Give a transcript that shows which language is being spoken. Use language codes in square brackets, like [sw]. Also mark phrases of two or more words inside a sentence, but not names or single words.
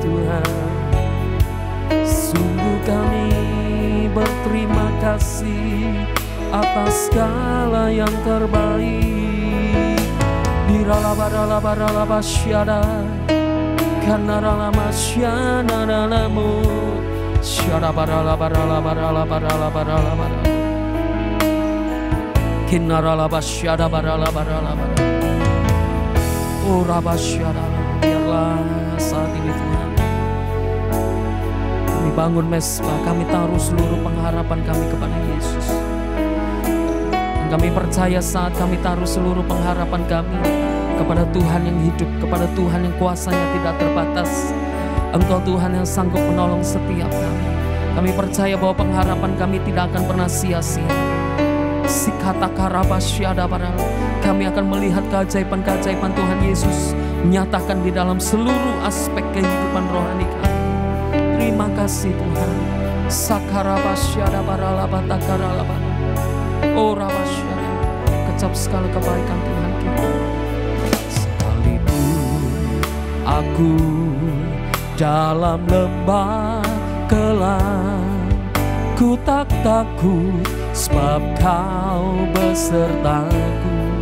[id] Sungguh kami berterima kasih atas segala yang terbaik. Diralabaralabaralaba syada, kanaralama syana nanamu, syada baralabaralabaralabaralabaralabaralabar, kinaralaba syada baralabaralabar. Oh Rabba syada, biarlah saat ini Tuhan kami bangun mesbah, kami taruh seluruh pengharapan kami kepada Yesus. Kami percaya saat kami taruh seluruh pengharapan kami kepada Tuhan yang hidup, kepada Tuhan yang kuasanya tidak terbatas. Engkau Tuhan yang sanggup menolong setiap kami. Kami percaya bahwa pengharapan kami tidak akan pernah sia-sia. Sikata karabasyada barang, kami akan melihat keajaiban-keajaiban Tuhan Yesus menyatakan di dalam seluruh aspek kehidupan rohani kami. Terima kasih Tuhan. Sakarabasyada baralabata karalabata. Oh Rabasyada, kecap segala kebaikan Tuhan kita. Sekalipun aku dalam lembah kelam, ku tak takut sebab Kau besertaku.